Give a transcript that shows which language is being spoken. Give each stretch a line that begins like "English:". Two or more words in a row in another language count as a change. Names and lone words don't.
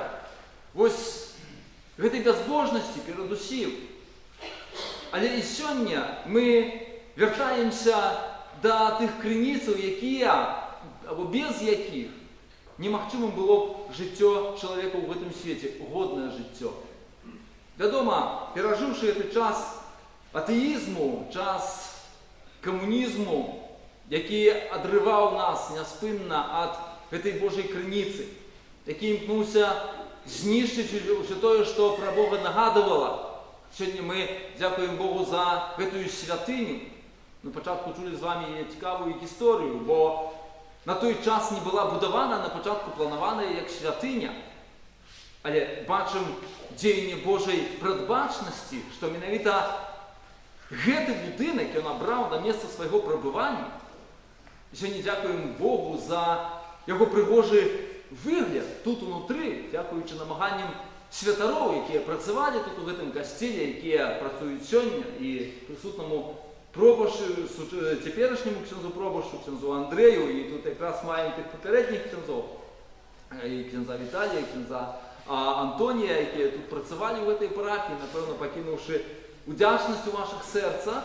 Ukrainian: Ось гэтай безбожності передусім. Але і сьогодні ми вертаємося до тих криніців, які, або без яких
Belarusian: немагчымым было б жыццё чалавека ў гэтым свеце, годнае жыццё. Вядома, перажыўшы гэты час атэізму, час камунізму, які адрываў нас няспынна ад гэтай Божай крыніцы, які імкнуўся знішчыць усё тое, што пра Бога нагадывала. Сёння мы дзякуем Богу за гэтую святыню. На пачатку чулі з вами цікавую гісторыю, бо на той час
Ukrainian: не була будована, на початку планована як святиня. Але бачимо діяння Божої передбачності, що
Belarusian: менавіта гэты
Ukrainian: будинок він обрав на місце свого перебування. І сьогодні дякуємо Богу за його пригожий вигляд тут внутрі, дякуючи намаганням святарів, які працювали тут у гэтым костелі, які працюють сьогодні, і присутному теперішньому ксензу Пробашу, ксензу Андрею, і тут якраз маємо тих попередніх ксензов, і ксенза Віталія, і ксенза Антонія, які тут працювали в цій парафії, напевно, покинувши удячність у ваших серцях.